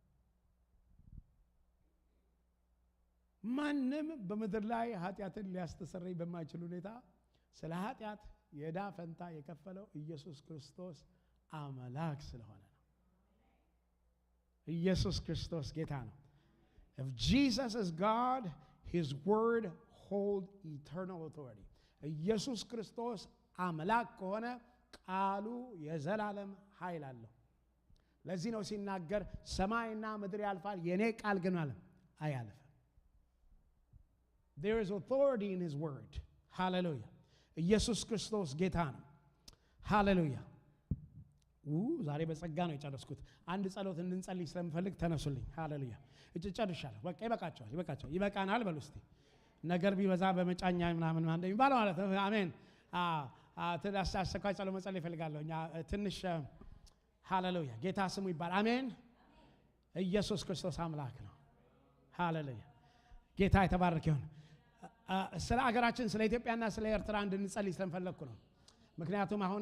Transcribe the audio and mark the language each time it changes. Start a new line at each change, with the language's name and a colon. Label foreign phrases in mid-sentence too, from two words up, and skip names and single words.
Amharic: ማንም በምድር ላይ ኃጢአትን ሊያስተሰርይ በማይችል ሁኔታ ስለ ኃጢአት የዕዳ ፈንታ የከፈለው ኢየሱስ ክርስቶስ አምላክ ስለሆነ ነው። ኢየሱስ ክርስቶስ ጌታ ነው።
English: If Jesus is God, his word hold eternal authority.
Amharic: ኢየሱስ ክርስቶስ አምላክ ከሆነ ቃሉ የዘላለም ኃይል አለው። ለዚህ ነው ሲናገር ሰማይና ምድር ያልፋል የኔ ቃል ግን አያልፍም።
English: There is authority in his word.
Amharic: Hallelujah. ኢየሱስ ክርስቶስ ጌታ ነው። Hallelujah. ዛሬ በጸጋ ነው የጨረስኩት። አንድ ጸሎት እንድንጸልይ ስለምፈልግ ተነሱልኝ። ሃሌሉያ እጨርሻለሁ። በቃ ይበቃቸዋል። ይበቃናል በሉ እስቲ። ነገር ቢበዛ በመጫኛ ምናምን ማለት የሚባለው ማለት ነው። አሜን። ትዳስ አሰቃይ ጸሎት መጸለይ እፈልጋለሁ። ትንሽ ሃሌሉያ ጌታ ስሙ ይባል። አሜን። ኢየሱስ ክርስቶስ አምላክ ነው። ሃሌሉያ ጌታ የተባረከ ይሁን። ስለ አገራችን ስለ ኢትዮጵያና ስለ ኤርትራ እንድንጸልይ ስለምፈልኩ ነው። ምክንያቱም አሁን